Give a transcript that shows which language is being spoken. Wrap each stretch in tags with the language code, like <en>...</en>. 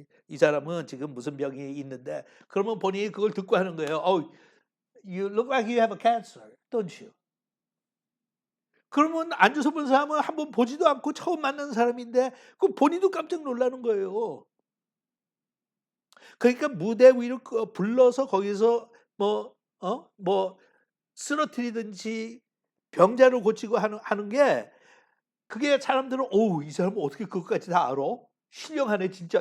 <ko>이 사람은 지금 무슨 병이 있는데, 그러면 본인이 그걸 듣고 하는 거예요.</ko> <en>You look like you have a cancer, don't you?</en> <ko>그러면 앉아서 본 사람은 한번 보지도 않고 처음 만난 사람인데 그 본인도 깜짝 놀라는 거예요. 그러니까 무대 위로 불러서 거기서 뭐 쓰러뜨리든지 병자를 고치고 하는 게, 그게 사람들은 이 사람은 어떻게 그것까지 다 알아? 신령하네 진짜.</ko>